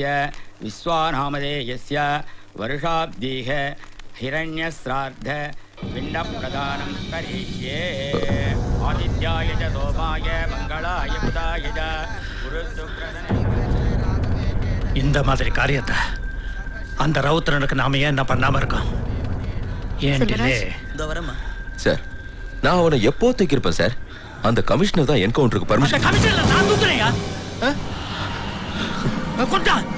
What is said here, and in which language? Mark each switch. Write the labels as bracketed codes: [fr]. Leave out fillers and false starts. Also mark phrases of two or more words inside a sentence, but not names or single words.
[sa] विश्वानामधेयस्य वर्षाब्दीः हिरण्यश्राद्ध पिण्डप्रदानं करिष्ये आदित्याय च सोमाय मङ्गलाय बुधाय च [ta] இந்த மாதிரி காரியத்தை அந்த ரவுத்திரனுக்கு நாம ஏன் என்ன பண்ணாம இருக்கோம்? ஏன் டிலே? சார், நான் அவனை எப்போ தூக்கியிருப்பேன் சார். அந்த கமிஷனர் தான் என்கவுண்டருக்கு பர்மிஷன். கமிஷன்ல நான் தூக்குறேயா? கொண்டா